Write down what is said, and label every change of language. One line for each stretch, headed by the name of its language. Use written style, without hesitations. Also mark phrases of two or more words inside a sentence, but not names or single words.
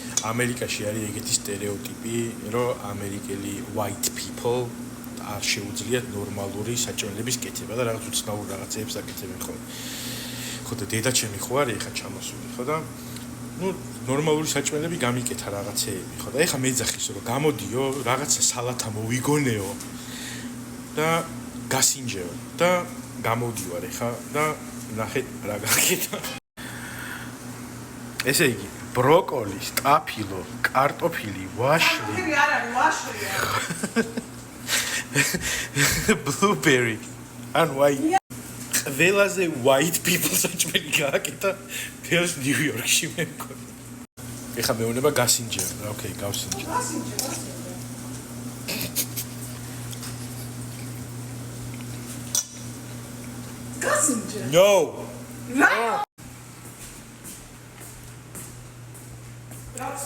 Georgian: ამერიკაში არის ეგეთი სტერეოტიპი, რომ ამერიკელი
English: white people
Georgian: არ შეუძლიათ ნორმალური საჭმელების კეთება და რაღაც უცნაურ რაღაცებს აკეთებენ ხოლმე. ხო და დედაჩემი ხო არის ეხა ჩამოსული, ხო და ნორმალური საჭმელები გამიკეთა რაღაცეები, ხო და ეხა მეძახის რომ გამოდიო, რაღაცა სალათა მოვიგონეო და გასინჯეო და გამოდივარ ეხა და ნახეთ რა გაკეთა. ესე იგი, ბროკოლი, სტაფილო, კარტოფილი, ვაშლი. არ არის ვაშლია. Blueberry. ან white. ყველაზე
English: white people
Georgian: საჭმელი გააკეთა თელს ნიუ-იორკში მე მგონი. ეხა მეუნება გასინჯერ. ოკეი, გავსინჯერ. გასინჯერ. No. რა?